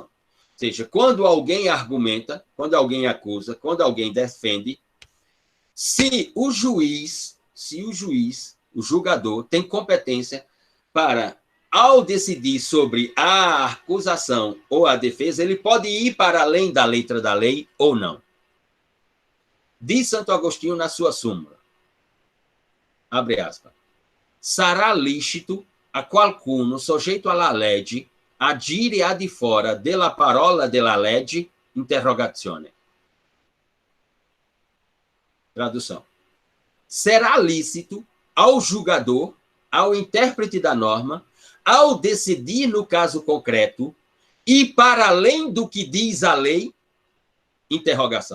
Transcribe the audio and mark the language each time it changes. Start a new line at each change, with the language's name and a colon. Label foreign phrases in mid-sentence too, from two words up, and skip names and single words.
Portuguese: Ou seja, quando alguém argumenta, quando alguém acusa, quando alguém defende, se o julgador, tem competência para, ao decidir sobre a acusação ou a defesa, ele pode ir para além da letra da lei ou não. Diz Santo Agostinho na sua súmula, abre aspas,
Italian: sarà licito a qualcuno soggetto alla legge agire a di fora della parola della legge interrogazione.
Portuguese: Tradução. Será lícito ao julgador, ao intérprete da norma, ao decidir no caso concreto e para além do que diz a lei, interrogação.